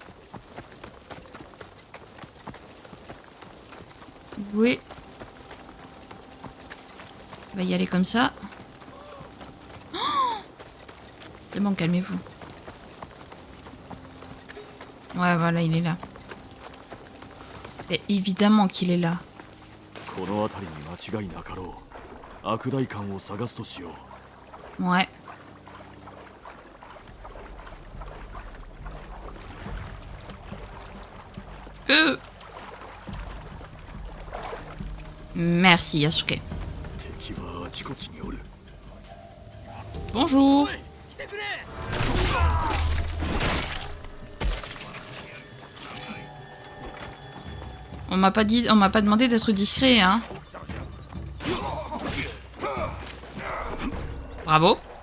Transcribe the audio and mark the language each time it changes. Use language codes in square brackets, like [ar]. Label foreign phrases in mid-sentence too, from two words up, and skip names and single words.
[fr] Oui. On va y aller comme ça. Oh, c'est bon, calmez-vous. Ouais, voilà, il est là. Et évidemment qu'il est là. [ja] この辺りに間違いなかろう。悪代官を探すとしよう。 [fr] Ouais. Merci Yasuke. [ja] 敵はあちこちにおる。 [fr] Bonjour. On m'a pas dit, on m'a pas demandé d'être discret, hein. Bravo.